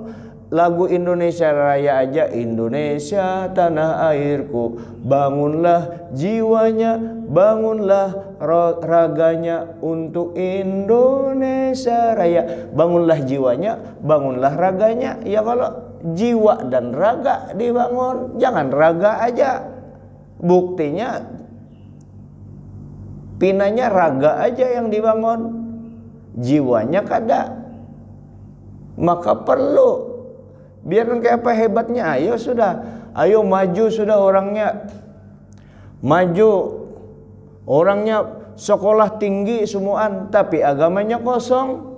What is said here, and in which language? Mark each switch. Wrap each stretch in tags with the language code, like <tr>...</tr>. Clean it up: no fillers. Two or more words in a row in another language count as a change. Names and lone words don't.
<id>Lagu Indonesia Raya aja, Indonesia tanah airku, bangunlah jiwanya, bangunlah raganya untuk Indonesia Raya. Bangunlah jiwanya, bangunlah raganya. Ya kalau jiwa dan raga dibangun, jangan raga aja.</id> <bjn>Buktinya pinanya raga aja yang dibangun, jiwanya kada.</bjn> <id>Maka perlu biar kayak apa hebatnya, ayo maju sudah orangnya, maju orangnya, sekolah tinggi semuaan tapi agamanya kosong.</id>